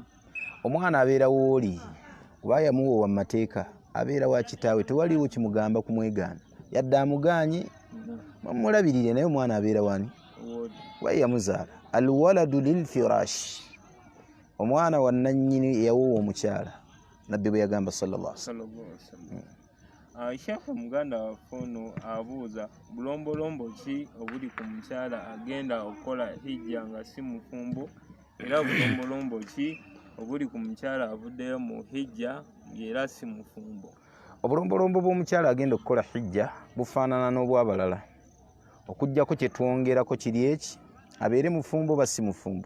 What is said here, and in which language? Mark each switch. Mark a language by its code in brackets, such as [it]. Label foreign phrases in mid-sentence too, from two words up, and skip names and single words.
[lg] Omwana abeera wooli kuba yamuwoowa mu mateeka, abeera wa kitaawe, tewaliwo kimugamba kumwegaana yadde amuganye mulabirire, naye omwana abeera wani kuba yamuzaala. [ar] الولد للفراش, [lg] omwana wa nannyini yawoowa omukyala, nabbi bwe yagamba [ar] صلى الله عليه وسلم. [lg] Sheikh muganda waffe ono abuuza bulombolombo ki obuli ku mukyala agenda okukola hijja nga si mufumbo, era bulombolombo ki obuli ku mukyala avuddeyo mu hijja era si mufumbo? Obulombolombo bw'omukyala agenda okukola hijja bufaanana n'obwabalala, okujjako kye twongerako kiri eki, abeere mufumbo ba si mufumbo.